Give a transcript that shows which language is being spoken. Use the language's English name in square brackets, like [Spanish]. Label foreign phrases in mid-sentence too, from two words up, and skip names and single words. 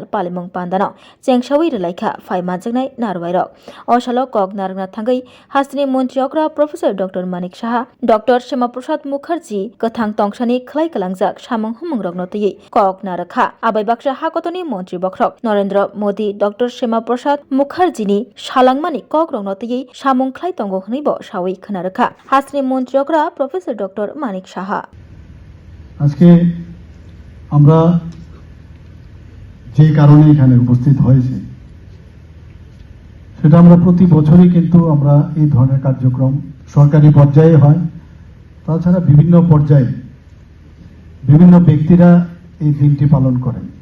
[Kok Borok] पालिमुं पान्दानाव चेंसावै रलायखा फाइमाजोंनाय नारवायरक असल कक नारंना थांगै हास्तिनि मन्त्री अक्रा प्रोफेसर डॉक्टर मानिक साहा डॉक्टर श्यामाप्रसाद मुखार्जी कथां तंसानि खलाय कलांजाक सामुं हुमुं रगनतयै कक नारखा आबाय बाक्सा हाकतनि मन्त्री बख्रक नरेंद्र मोदी डॉक्टर श्यामाप्रसाद मुखार्जीनि सालांमानि कक रगनतयै सामुं खलाय तंगो हनैबो सावै खोनारखा हास्तिनि मन्त्री अक्रा प्रोफेसर डॉक्टर मानिक साहा [Bangla] আজকে আমরা যে কারণে এখানে উপস্থিত হয়েছে সেটা আমরা প্রতি বছরই কিন্তু আমরা এই ধরনের কার্যক্রম সরকারি পর্যায়ে হয় তাছাড়া বিভিন্ন পর্যায়ে বিভিন্ন ব্যক্তিরা এই দিনটি পালন করেন